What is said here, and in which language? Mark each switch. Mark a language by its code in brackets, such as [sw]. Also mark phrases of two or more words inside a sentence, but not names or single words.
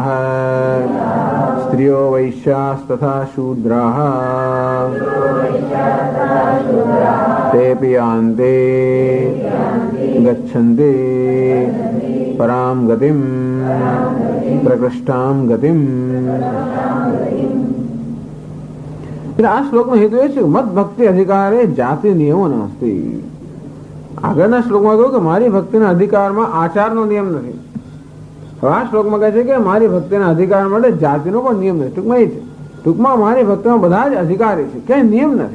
[sa] स्त्रियो वैश्यास्तथा शूद्राः तेऽपि यान्ति गच्छन्ति परां गतिं प्रकृष्टां गतिं. [gu] એટલે આ શ્લોકનો હેતુ એ છે [sa] મત ભક્તિ અધિકારે જાતિ નિયમો નાસ્તી. [gu] આગળના શ્લોકમાં કહ્યું કે મારી ભક્તિના અધિકારમાં આચારનો નિયમ નથી. હવે આ શ્લોકમાં કહે છે કે મારી ભક્તિના અધિકાર માટે જાતિનો પણ નિયમ નથી. ટૂંકમાં એ છે, ટૂંકમાં મારી ભક્તિમાં બધા જ અધિકારી છે, ક્યાંય નિયમ નથી.